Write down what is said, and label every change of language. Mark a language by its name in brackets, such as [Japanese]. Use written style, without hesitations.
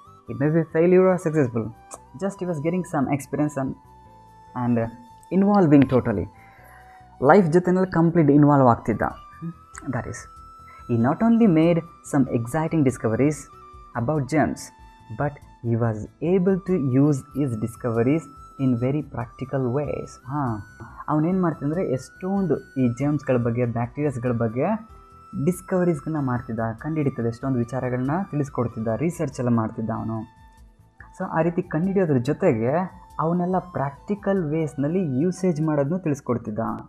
[English] it may be failure or successful, just he was getting some experience and involving totally life [Kannada] ಜೊತೆನಲ್ಲಿ complete involve ಆಗ್ತಿದ್ದ. [English] That is he not only made some exciting discoveries about germs, but he was able to use his discoveries in very practical ways. [Kannada] ಅವನೇನು ಮಾಡ್ತಿದ್ದಂದರೆ ಎಷ್ಟೊಂದು ಈ ಜರ್ಮ್ಸ್ಗಳ ಬಗ್ಗೆ, ಬ್ಯಾಕ್ಟೀರಿಯಾಸ್ಗಳ ಬಗ್ಗೆ ಡಿಸ್ಕವರೀಸ್ಗಳನ್ನ ಮಾಡ್ತಿದ್ದ, ಕಂಡುಹಿಡಿತದ ಎಷ್ಟೊಂದು ವಿಚಾರಗಳನ್ನ ತಿಳಿಸ್ಕೊಡ್ತಿದ್ದ, research ಎಲ್ಲ ಮಾಡ್ತಿದ್ದ ಅವನು. ಸೊ ಆ ರೀತಿ ಕಂಡುಹಿಡಿಯೋದ್ರ ಜೊತೆಗೆ ಅವನ್ನೆಲ್ಲ ಪ್ರಾಕ್ಟಿಕಲ್ ವೇಸ್ನಲ್ಲಿ ಯೂಸೇಜ್ ಮಾಡೋದನ್ನು ತಿಳಿಸ್ಕೊಡ್ತಿದ್ದ.